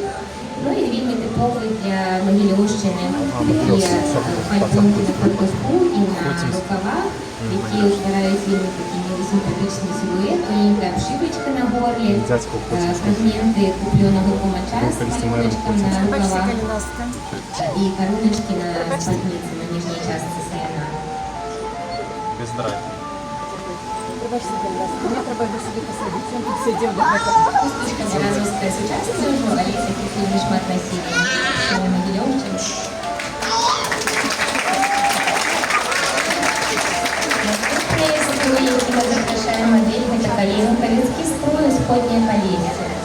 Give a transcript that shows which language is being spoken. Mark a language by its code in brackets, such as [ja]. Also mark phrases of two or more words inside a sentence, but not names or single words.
[be] Ну і вельмі тыповы для Магілёўшчыны такія фальтонкі на фартуху і на рукавах, якія ўтвараюць вельмі такі сімпатычны сілуэт, тоненькая абшывачка на горле, фрагменты куплёнага кумача з малюначкам на рукавах і каруначкі на спадніцы на ніжняй частцы саяна. [ru] Без драйва. [uk] Вибачте, будь ласка, мені треба його сюди посадити, він тут сидів [ru] до этого. [be] Хусточка Миразовская сучасная ўжо, але такіх вельмі шмат насілі. Сёння Магілёўшчын. Наступныя строі, які мы запрашаем мадэль, гэта каліноўка-лінскі строй, усходняя Полесье.